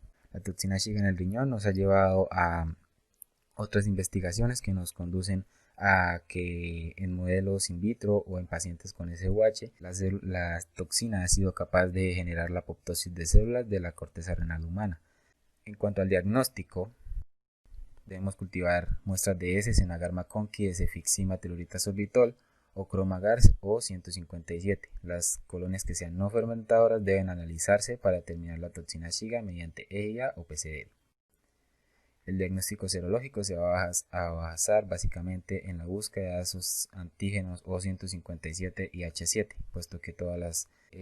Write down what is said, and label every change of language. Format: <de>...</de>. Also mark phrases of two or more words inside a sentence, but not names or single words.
<es>La toxina Shiga en el riñón nos ha llevado a otras investigaciones que nos conducen a que en modelos in vitro o en pacientes con SUH, la toxina ha sido capaz de generar la apoptosis de células de la corteza renal humana. En cuanto al diagnóstico, debemos cultivar muestras de heces en agar McConkey de cefixima telurita sorbitol o Cromagar o 157. Las colonias que sean no fermentadoras deben analizarse para determinar la toxina Shiga mediante ELIA o PCR. El diagnóstico serológico se va a basar básicamente en la búsqueda de esos antígenos O157 y H7, puesto que todas las E.</es>